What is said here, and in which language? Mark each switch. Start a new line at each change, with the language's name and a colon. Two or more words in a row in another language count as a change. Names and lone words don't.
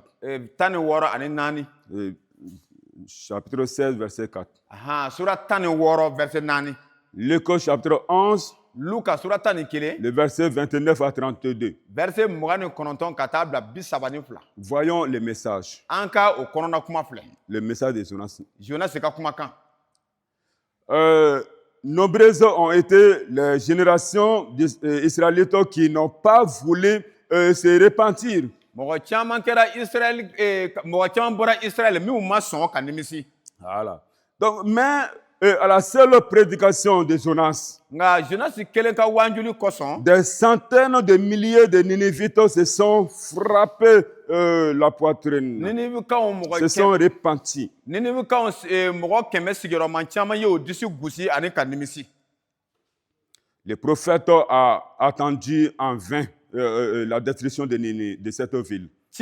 Bambara: 16 ani 4.
French: Chapitre 16 verset 4.
Bambara: Sura 16 verset 4.
French: Luc chapitre 11.
Bambara: Luka sura 11.
French: Le verset 29 à 32.
Bambara: Verset 29 ka taa bila 32.
French: Voyons le message.
Bambara: An ka o kɔnɔna kuma filɛ.
French: Le message de Jonas.
Bambara: Jonas ka kumakan.
French: Nombreuses ont été les générations d'Israélites qui n'ont pas voulu se repentir.
Bambara: Mɔgɔ caman bɔra Israël minnu ma sɔn ka nimisi.
French: Voilà. Donc mais à la seule prédication de Jonas, des centaines de milliers de Ninivites se sont frappés la poitrine se sont repentis. Le prophète a attendu en vain la destruction de cette ville.